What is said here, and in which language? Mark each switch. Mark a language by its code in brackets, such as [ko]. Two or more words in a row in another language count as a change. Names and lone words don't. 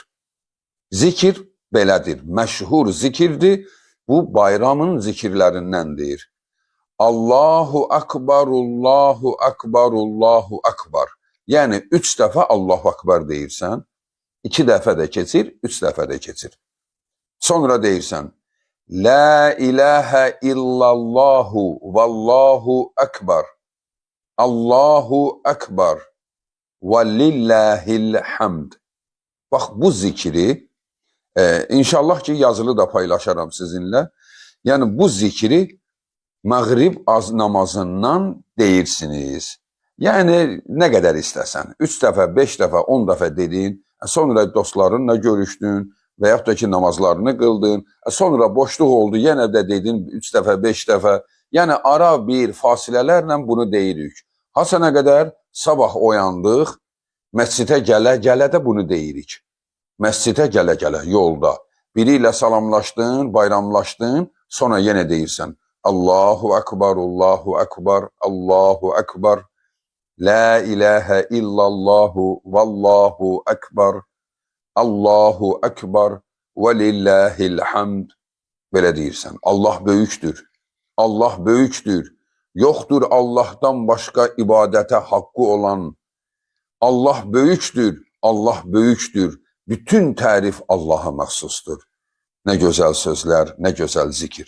[az] Zikir belədir, məşhur zikirdir, bu bayramın zikirlərindəndir. [ar] الله أكبر، الله أكبر، الله أكبر. [az] Yəni 3 dəfə [ar] الله أكبر [az] deyirsən, 2 dəfə də keçir, 3 dəfə də keçir. Sonra deyirsən, [ar] لا إله إلا الله والله أكبر. الله أكبر ولله الحمد. [az] Bax bu zikri inşallah ki yazılı da paylaşaram sizinlə. Yəni bu zikri məğrib namazından deyirsiniz. Yəni nə qədər istəsən. 3 dəfə, 5 dəfə, 10 dəfə dedin. Sonra dostlarınla görüşdün və yaxud da ki namazlarını qıldın. Sonra boşluq oldu, yenə də dedin 3 dəfə, 5 dəfə. Yəni ara bir fasilələrlə bunu deyirik. Hasana qədər sabah oyandıq, məscidə gələ-gələ də bunu deyirik. Məscidə gələ-gələ yolda. Biri ilə salamlaşdın, bayramlaşdın, sonra yenə deyirsən. [ar] الله أكبر، الله أكبر، الله أكبر. لا إله إلا الله والله أكبر. الله أكبر ولله الحمد. [az] Belə deyirsən. Allah böyükdür. Allah böyükdür. Yoxdur Allahdan başqa ibadətə haqqı olan. Allah böyükdür. Allah böyükdür. Bütün tərif Allaha məxsusdur. Nə gözəl sözlər, nə gözəl zikir.